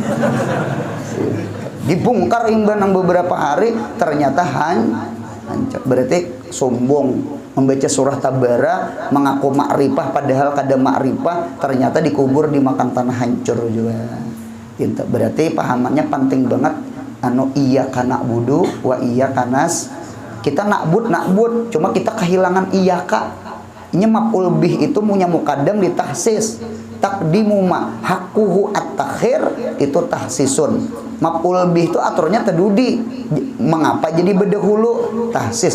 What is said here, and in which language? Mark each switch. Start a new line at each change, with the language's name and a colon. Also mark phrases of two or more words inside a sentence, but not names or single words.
Banjar: Dibongkar imban beberapa hari ternyata hancur. Berarti sombong. Membaca surah Tabara mengaku makrifah padahal kada makrifah, ternyata dikubur dimakan tanah hancur juga. Itu berarti pahamannya penting banget.
Arabic: إياك نعبد وإياك نس.
Banjar: Kita na'bud, cuma kita kehilangan iyyaka. Ini
Arabic: مفعول به
Banjar: itu punya muqaddam di tahsis.
Arabic: تقديم ما حقه التأخير itu tahsisun. مفعول به
Banjar: itu aturnya tadudi. Mengapa jadi berdahulu tahsis?